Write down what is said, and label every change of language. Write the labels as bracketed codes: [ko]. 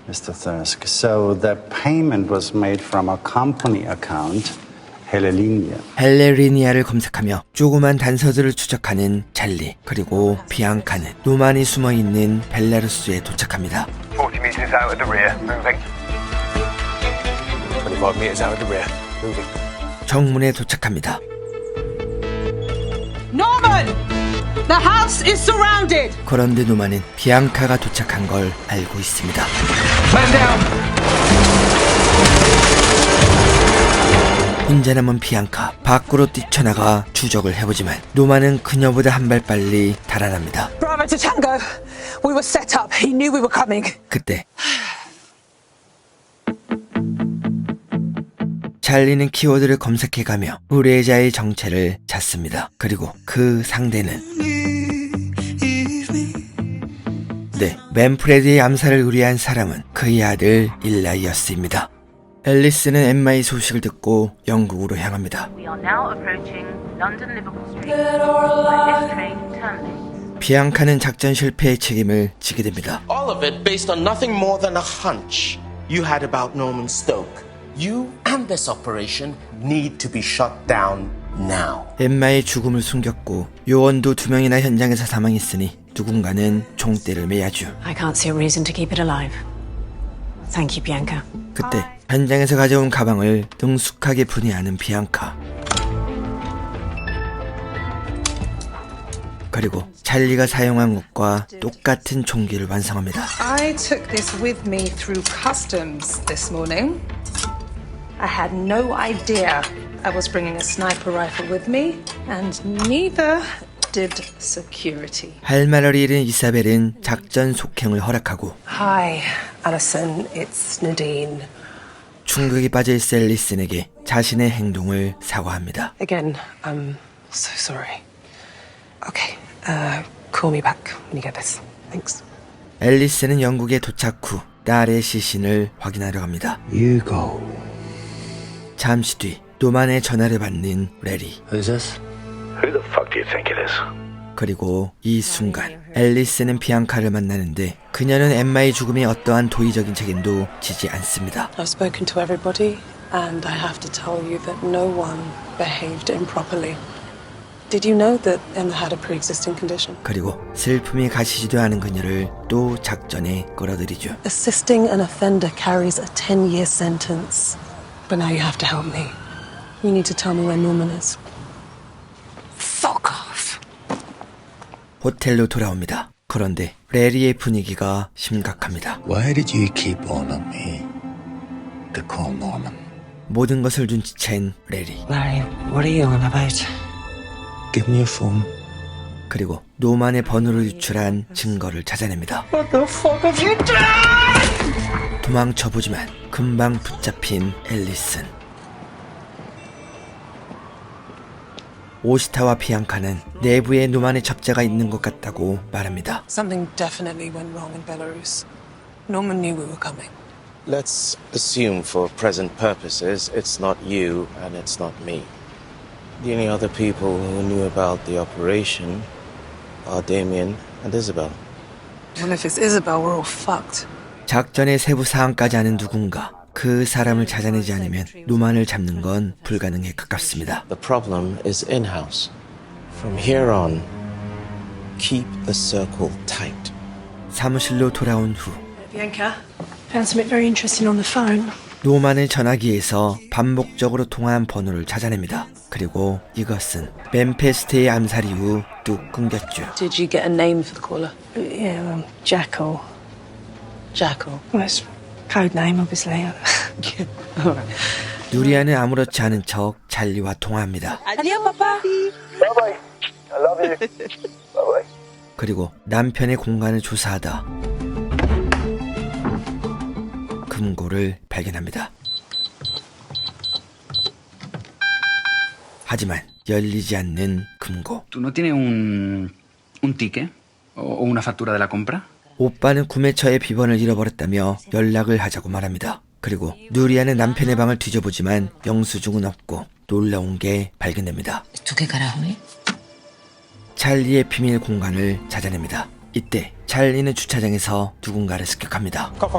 [en] Mr. Thirsk, so the payment was made from a company account, 헬레리니아. [ko] 헬레리니아를 검색하며 조그만 단서들을 추적하는 찰리. 그리고 비앙카는 노만이 숨어있는 벨라루스에 도착합니다. [en] 40 meters out of the rear, moving. 25 meters out of the rear, moving. [ko] 정문에 도착합니다. [en] Norman! The house is surrounded! [ko] 그런데 노만은 비앙카가 도착한 걸 알고 있습니다. [en] Man down! [ko] 혼자 남은 비앙카, 밖으로 뛰쳐나가 추적을 해보지만 노만은 그녀보다 한 발 빨리 달아납니다. [en] Bravo to Tango. We were set up. He knew we were coming. [ko] 그때 찰리는 키워드를 검색해가며 의뢰자의 정체를 찾습니다. 그리고 그 상대는 네, 맨프레드의 암살을 의뢰한 사람은 그의 아들 일라이어스입니다. 앨리스는 엠마의 소식을 듣고 영국으로 향합니다. [en] We are now approaching London Liverpool Street, where this train terminates. [ko] 비앙카는 작전 실패의 책임을 지게 됩니다. [en] All of it based on nothing more than a hunch you had about Norman Stoke. You and this operation need to be shut down now. [ko] 엠마의 죽음을 숨겼고 요원도 2명이나 현장에서 사망했으니 누군가는 총대를 매야죠. [en] I can't see a reason to keep it alive. Thank you, Bianca. [ko] 그때 현장에서 가져온 가방을 능숙하게 분해하는 비앙카. 그리고 찰리가 사용한 것과 똑같은 총기를 완성합니다. [en] I took this with me through customs this morning. I had no idea I was bringing a sniper rifle with me, and neither did security. [ko] 할 말을 잃은 이사벨은 작전 속행을 허락하고 [en] Hi, Alison. It's Nadine. [ko] 충격에 빠져 있을 앨리슨에게 자신의 행동을 사과합니다. [en] Again, I'm so sorry. Okay, call me back when you get this. Thanks. [ko] 앨리슨은 영국에 도착 후 딸의 시신을 확인하려 합니다. [en] You go. [ko] 잠시 뒤 노만의 전화를 받는 레리. [en] Who's this? Who the fuck do you think it is? [ko] 그리고 이 순간 앨리스는 비앙카를 만나는데 그녀는 엠마의 죽음에 어떠한 도의적인 책임도 지지 않습니다. [en] I've spoken to everybody, and I have to tell you that no one behaved improperly. Did you know that Emma had a pre-existing condition? [ko] 그리고 슬픔이 가시지도 않은 그녀를 또 작전에 끌어들이죠. [en] Assisting an offender carries a 10-year sentence. But now you have to help me. You need to tell me where Norman is. Fuck off. [ko] 호텔로 돌아옵니다. 그런데 레리의 분위기가 심각합니다. [en] Why did you keep on me to call Norman? [ko] 모든 것을 눈치챈 레리. [en] Larry, what are you on about? Give me your phone. [ko] 그리고 노만의 번호를 유출한 증거를 찾아냅니다. [en] What the fuck have you done? [ko] 도망쳐보지만 금방 붙잡힌 앨리슨. 오시타와 비앙카는 내부에 노만의 접자가 있는 것 같다고 말합니다. [en] Something definitely went wrong in Belarus. Norman knew we were coming. Let's assume for present purposes it's not you and it's not me. The only other people who knew about the operation are Damien and Isabel. Well, if it's Isabel, we're all fucked. [ko] 작전의 세부 사항까지 아는 누군가, 그 사람을 찾아내지 않으면 노만을 잡는 건 불가능에 가깝습니다. [en] The problem is in-house. From here on, keep the circle tight. [ko] 사무실로 돌아온 후 [en] Bianca, found something very interesting on the phone. [ko] 노만의 전화기에서 반복적으로 통화한 번호를 찾아냅니다. 그리고 이것은 맨페스트의 암살 이후 뚝 끊겼죠. [en] Did you get a name for the caller? Yeah, Jackal. Jackal. Well, it's code name, obviously. All right. [ko] 누리아는 아무렇지 않은 척 찰리와 통화합니다. [es] Adiós, papá. [en] Bye bye. I love you. Bye bye. [ko] 그리고 남편의 공간을 조사하다 금고를 발견합니다. 하지만 열리지 않는 금고. [es] ¿Tú no tienes un ticket o una factura de la compra? [ko] 오빠는 구매처의 비번을 잃어버렸다며 연락을 하자고 말합니다. 그리고 누리아는 남편의 방을 뒤져보지만 영수증은 없고 놀라운 게 발견됩니다. [es] ¿Esto qué carajo es? [ko] 찰리의 비밀 공간을 찾아냅니다. 이때 찰리는 주차장에서 누군가를 습격합니다.